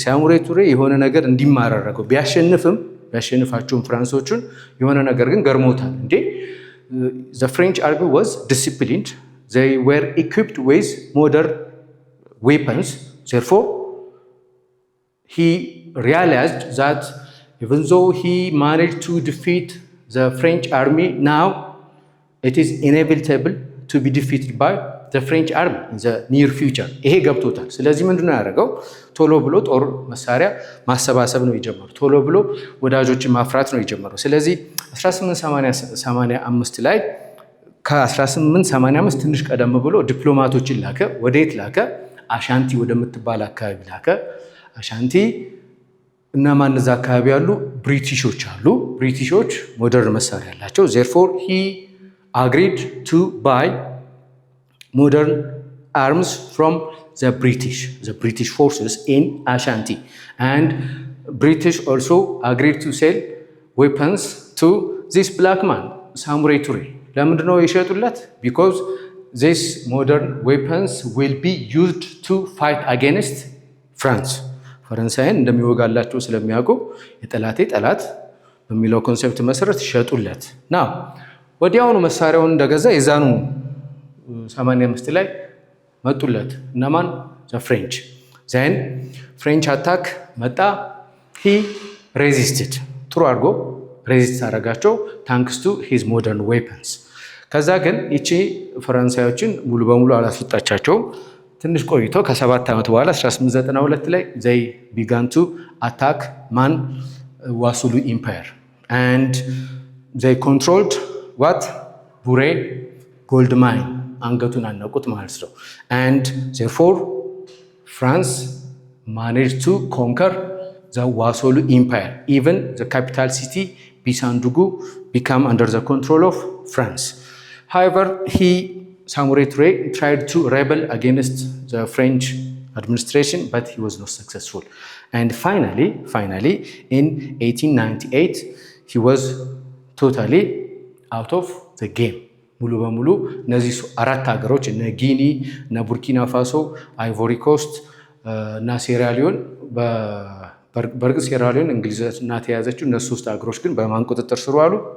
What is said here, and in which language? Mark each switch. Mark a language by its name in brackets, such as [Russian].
[Amharic] Samurai Toure የሆነ ነገር እንዲማር አደረገው። ቢያሸንፋቸውም ፍራንሶቹን የሆነ ነገር ግን ገርሞታል። እንዴ [English] the French army was disciplined, they were equipped with modern weapons. Therefore he realized that even though he managed to defeat the French army, now it is inevitable to be defeated by the French army in the near future. [Amharic] ይሄ ገብቶታል። ስለዚህ ምንድነው ያደረገው? ቶሎ ብሎ ጦር መሳሪያ ማሰባሰብ ነው የጀመረው። ቶሎ ብሎ ወዳጆችን ማፍራት ነው የጀመረው። ስለዚህ 1885 ላይ ከ1885 ትንሽ ቀደም ብሎ ዲፕሎማቶችን ላከ። ወዴት ላከ? አሻንቲ ወደምትባል አካባቢ ላከ። አሻንቲ እነማን እዛ አካባቢ ያሉ? ብሪቲሾች አሉ። ብሪቲሾች ሞደርን መሳሪያ ያላቸው። [English] therefore he agreed to buy modern arms from the British forces in Ashanti, and British also agreed to sell weapons to this black man Samurai Ture። [Amharic] ለምንድን ነው የሸጡለት? [English] because these modern weapons will be used to fight against France። [Amharic] ፈረንሳይን እንደሚወጋላቸው ስለሚያውቁ የጠላቴ ጠላት በሚለው ኮንሴፕት መሰረት ሸጡለት። ና ወዲያውኑ መሳሪያውን እንደገዛ የዛኑ 85 ላይ መጡለት። እነማን? ፍሬንች። [English] ዘን ፍሬንች አታክ [Amharic] መጣ። [English] ሂ ሬዚስትድ፣ [Amharic] ጥሩ አድርጎ ሬዚስት አደረጋቸው [English] ታንክስ ቱ ሂዝ ሞደርን ዌፐንስ። [Amharic] ከዛ ግን ይቺ ፈረንሳዮችን ሙሉ በሙሉ አላስወጣቻቸውም። ትንሽ ቆይቶ ከ7 ዓመት በኋላ 1892 ላይ [English] ዘይ ቢጋን ቱ አታክ ማን ዋሱሉ ኢምፓየር and they controlled what ቡሬ ጎልድ ማይን [Amharic] አንገቱን አነቁት ማለት ነው። [English] and therefore France managed to conquer the Wasolu Empire. Even the capital city Bisandugu became under the control of France. However, Samurai Ture tried to rebel against the French administration, but he was not successful. And finally, in 1898, he was totally out of the game. [Amharic] ሙሉ በሙሉ እነዚህ 4 ሀገሮች እነ ጊኒ፣ እነ ቡርኪና ፋሶ፣ አይቮሪ ኮስት እና ሴራሊዮን በእርግጥ ሴራሊዮን እንግሊዝ ናት የያዘችው። እነሱ 3 ሀገሮች ግን በማን ቁጥጥር ስር ዋሉ?